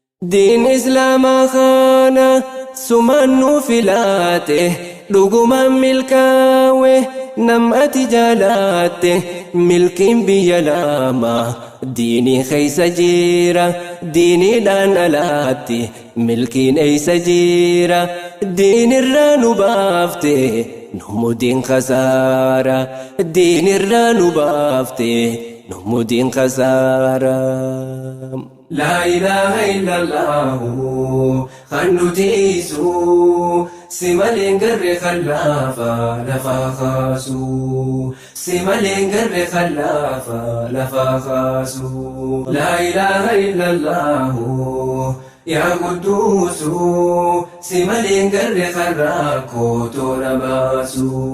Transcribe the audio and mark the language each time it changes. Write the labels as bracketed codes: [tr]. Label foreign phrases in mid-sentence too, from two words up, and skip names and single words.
[om] Diin Islaamaa kana sumaan nu filaate, dhugumaan milkaawe nam ati jaalaate, milkiin biyya lama diinii keessa jira, diiniidhaan alaatti milkiin eeysa jira. Diinirraa nu baafte, nu mudiin khasaara, diinirraa nu baafte, nu mudiin khasaara. [ar] لا إله إلا الله، [om] kan nuti isu, si maleen garre khallaafa lafa khaasu, si maleen garre khallaafa lafa khaasu. [ar] لا إله إلا الله، [om] yaa Qudduusu, si maleen garre karraa koo toora baasu.